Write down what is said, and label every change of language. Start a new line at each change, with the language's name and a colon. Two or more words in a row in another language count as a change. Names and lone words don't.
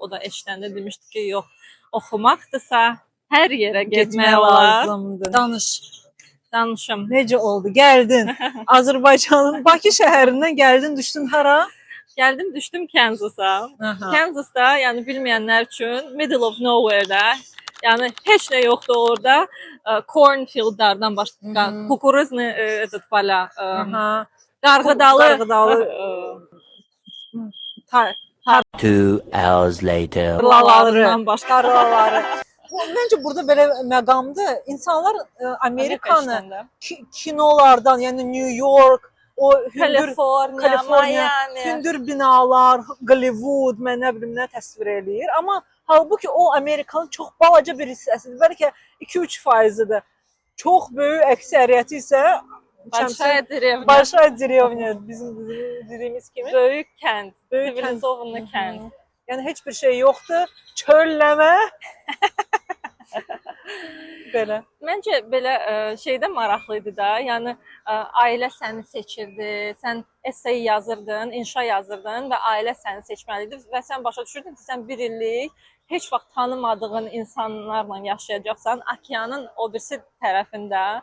Azerbaijani: O da eşidəndə demişdi ki, yox, oxumaqdırsa Hər yerə getmək Getmək olar. lazımdır. Danış. Danışım. Necə oldu? Gəldin. Azərbaycanın Bakı şəhərindən gəldin, düşdün hara? Gəldim, düşdüm Kansasa. Aha. Kansasda, yəni bilməyənlər üçün
English: middle of nowhere-
Azerbaijani: də, yəni heç nə yoxdur orada. Cornfieldlardan başqa, kukuruzlu
Russian: этот поля,
Azerbaijani: Aha. qarğıdalı, Qarğıdalı. Tar
English: 2 hours later.
Azerbaijani: tarlalarından başqa. tarlaları. Məncə burada belə məqamdır. İnsanlar Amerikanı İşləndə. kinolardan, yəni New York, o hündür Kaliforniya, Miami. hündür binalar, Hollywood, mən nə bilim nə təsvir eləyir. Amma halbuki o Amerikanın çox balaca bir hissəsidir. Bəlkə 2-3%-dir. Çox böyük əksəriyyəti isə
Russian: Большая деревня. Большая деревня
Azerbaijani: bizim dediyimiz kimi. Böyük kənd, Böyük sivilizovanlı kənd. Yəni heç bir şey yoxdur. Çölləmə. Belə. Məncə belə şeydə maraqlı idi da. Yəni ailə səni seçirdi, sən essay yazırdın, inşa yazırdın və ailə səni seçməli idi və sən başa düşürdün ki, sən 1 illik heç vaxt tanımadığın insanlarla yaşayacaqsan, okeanın o birisi tərəfində.